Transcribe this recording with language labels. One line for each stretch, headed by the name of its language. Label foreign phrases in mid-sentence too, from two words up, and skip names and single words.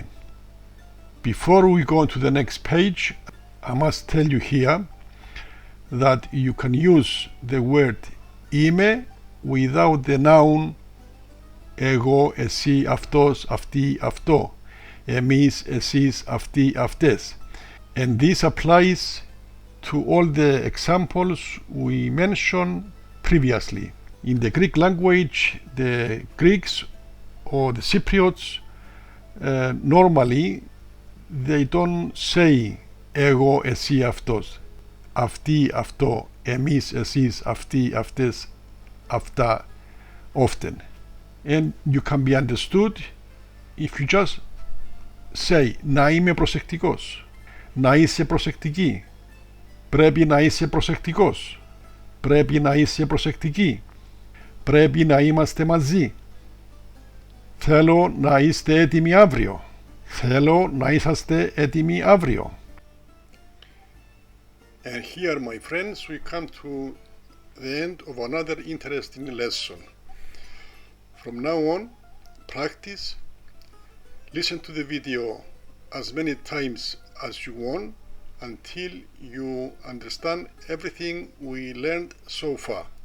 English: Before we go to the next page, I must tell you here that you can use the word EIMAI without the noun
Greek: εγώ, εσύ, αυτός, αυτή, αυτό, εμείς, εσείς, αυτοί, αυτές.
English: And this applies to all the examples we mentioned previously. In the Greek language, the Greeks or the Cypriots normally they don't say
Greek: εγώ, εσύ, αυτός, αυτοί, αυτό, εμείς, εσείς, αυτοί, αυτές, αυτά
English: often. And you can be understood if you just say
Greek: να είμαι προσεκτικός, να είσαι προσεκτική, πρέπει να είσαι προσεκτικός, πρέπει να είσαι προσεκτική, πρέπει να είμαστε μαζί, θέλω να είστε έτοιμοι αύριο, θέλω να είσαστε έτοιμοι αύριο.
English: And here, my friends, we come to the end of another interesting lesson. From now on, practice, listen to the video as many times as you want until you understand everything we learned so far.